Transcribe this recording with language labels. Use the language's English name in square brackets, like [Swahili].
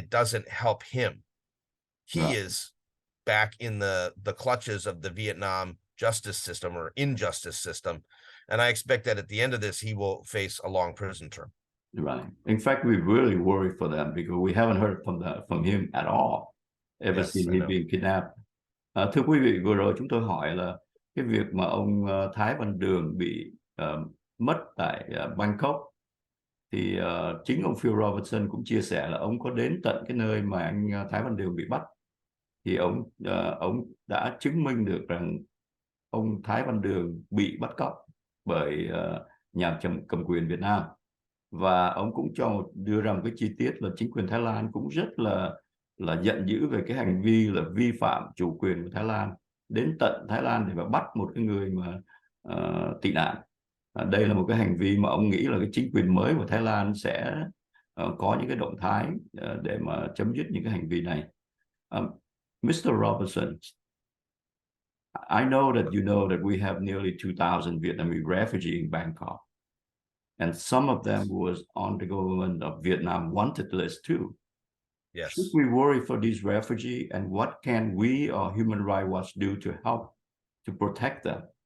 [English] It doesn't help him. He is back in the clutches of the Vietnam justice system or injustice system. And I expect that at the end of this, he will face a long prison term. Right. In fact, we really worry for them because we haven't heard from him at all ever since he being kidnapped. [Vietnamese] Thưa quý vị, vừa rồi chúng tôi hỏi là cái việc mà ông Thái Văn Đường bị mất tại Bangkok, thì chính ông Phil Robertson cũng chia sẻ là ông có đến tận cái nơi mà anh Thái Văn Đường bị bắt, thì ông đã chứng minh được rằng ông Thái Văn Đường bị bắt cóc bởi nhà cầm quyền Việt Nam. Và ông cũng đưa ra một cái chi tiết là chính quyền Thái Lan cũng rất là giận dữ về cái hành vi là vi phạm chủ quyền của Thái Lan, đến tận Thái Lan để mà bắt một cái người mà tị nạn. Đây là một cái hành vi mà ông nghĩ là cái chính quyền mới của Thái Lan sẽ có những cái động thái để mà chấm dứt những cái hành vi này. [English] Mr. Robertson, I know that you know that we have nearly 2,000 Vietnamese refugees in Bangkok. And some of them was on the government of Vietnam wanted list too. Yes. Should we worry for these refugees, and what can we or Human Rights Watch do to help to protect them?